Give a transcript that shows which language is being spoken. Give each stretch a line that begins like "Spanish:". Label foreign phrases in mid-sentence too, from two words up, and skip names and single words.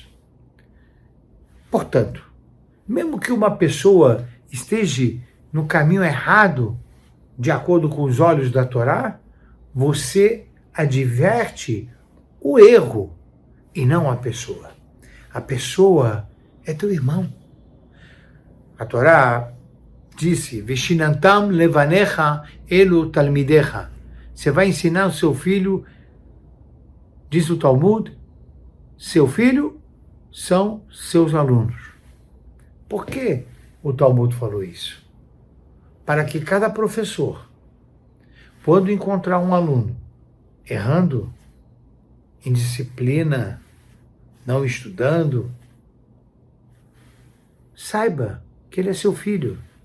Portuguese: Portanto, mesmo que uma pessoa esteja no caminho errado, de acordo com os olhos da Torá, você adverte o erro e não a pessoa. A pessoa é teu irmão. A Torá disse,
Hebrew: ושננתם לבניך אלו תלמידיך.
Portuguese: Você vai ensinar o seu filho, diz o Talmud, seu filho são seus alunos. Por que o Talmud falou isso? Para que cada professor, quando encontrar um aluno errando, indisciplina, não estudando, saiba que ele é seu filho.